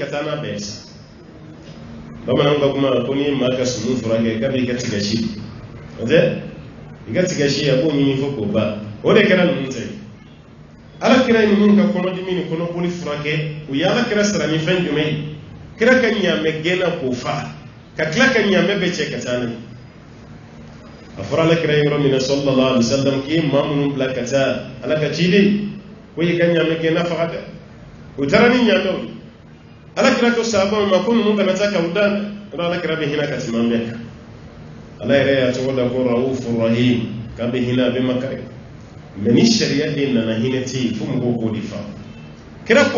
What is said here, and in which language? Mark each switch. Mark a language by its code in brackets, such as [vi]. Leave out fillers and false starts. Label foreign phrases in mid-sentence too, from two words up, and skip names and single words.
[bm] ka taa n'a bɛɛ sa bamananw ka kuma ko n'i ye maa ka sumu furakɛ k'a b'i ka tigasi o tɛ i ka tigasi a b'o ɲini fo k'o ban o de kɛra ninnu ta ye ala kira ye ninnu ka kɔnɔdimi ni kɔnɔboli furakɛ u ye ala kira sara ni fɛn jumɛn ye kira ka ɲaamɛ gɛnna k'o fa ka tila ka ɲaamɛ bɛɛ cɛ ka taa n'a ye a fɔra ala kira yɔrɔ min na [ar] صلى الله عليه وسلم [bm] k'i ye maa minnu bila ka taa ala ka ciden ko i ka ɲaamɛ gɛnna faga dɛ o taara ni ɲaamɛw ye ala kira ko sahabaw ma ko ninnu kana taa k'aw dan yɔrɔ ala kira bɛ hinɛ ka tɛmɛ an bɛɛ kan ala yɛrɛ y'a tɔgɔ da ko [ar] رؤوف رحيم [bm] k'a bɛ hinɛ a bɛ makari mɛ ni sariya de nana hinɛ tɛ yen fo mɔgɔw k'o de faamu kira ko a